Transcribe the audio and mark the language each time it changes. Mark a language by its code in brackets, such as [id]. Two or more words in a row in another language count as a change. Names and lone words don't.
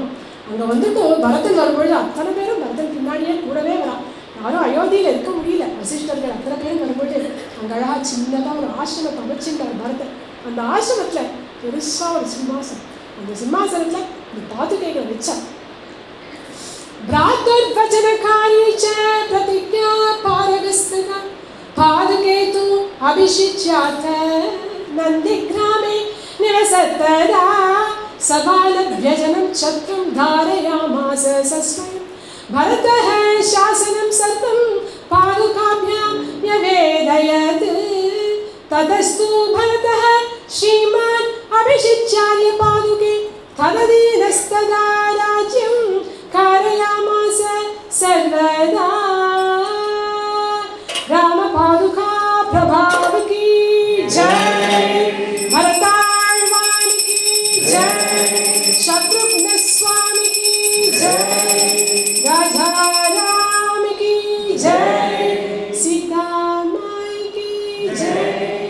[ta] அங்கே வந்துட்டு பரதன் வரும்பொழுது அத்தனை பேரும் பரதன் பின்னாடியே கூடவே வரா. யாரும் அயோத்தியில் இருக்க முடியல. வசிஷ்டர்கள் அத்தனை பேரும் வரும்பொழுது அங்கே அழகாக சின்னதாக ஒரு ஆசிரமத்தை அமைச்சிருந்தார் பரதன். அந்த ஆசிரமத்தில் பெருசாக ஒரு சிம்மாசனம், அந்த சிம்மாசனத்தில் இந்த பாதுகைகளை வச்சார். [sa] भ्रातुर्वचनकारी च प्रतिज्ञा पारगस्तदा पादकेतु अभिषिच्याथ नन्दिग्रामे निवसत्तदा सबालव्यजनं शत्रुं धारयामास सस्वयं भरतः शासनं सर्वं पादुकाभ्यां न्यवेदयत् ततस्तु भरतः श्रीमान् अभिषिच्यार्य पादुके तदधीनस्तदा राज्यं कारयामास सर्वदा. [hi] राम पादुका प्रभाव की जय, भरताழ்வான் की जय, शत्रुघ्न स्वामी की जय, राजा राम की जय, सीता माई की जय.